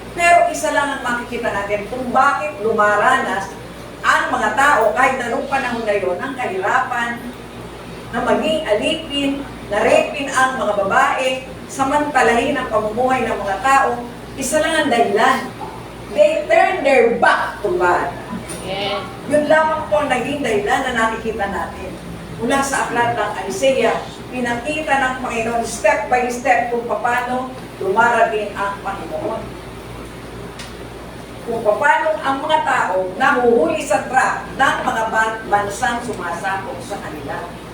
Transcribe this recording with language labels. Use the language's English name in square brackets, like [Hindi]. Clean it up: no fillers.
[Filipino] Pero isa lang ang makikita natin kung bakit lumaranas ang mga tao kahit na noong panahon na yun ng kahirapan, na maging alipin, na rapin ang mga babae, samantalahin ang pamumuhay ng mga tao, isa lang ang dahilan. [English] They turned their back to God. Yes. [Filipino] Yun lamang po ang naging dahilan na nakikita natin. Mula sa aklat ng Isaiah, pinakita ng Panginoon [English] step by step [Filipino] kung paano dumarating ang Panginoon. Kung paano ang mga tao nahuhuli sa trap ng mga bansang sumasakop sa kanila.